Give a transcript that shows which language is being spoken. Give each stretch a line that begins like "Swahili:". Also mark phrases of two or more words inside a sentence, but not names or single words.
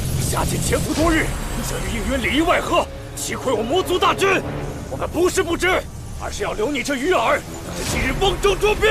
Chinese: 下界潛伏多日，這與應元裡應外合，擊潰我魔族大軍。我們不是不知，而是要留你這魚饵，等着今日瓮中捉鱉。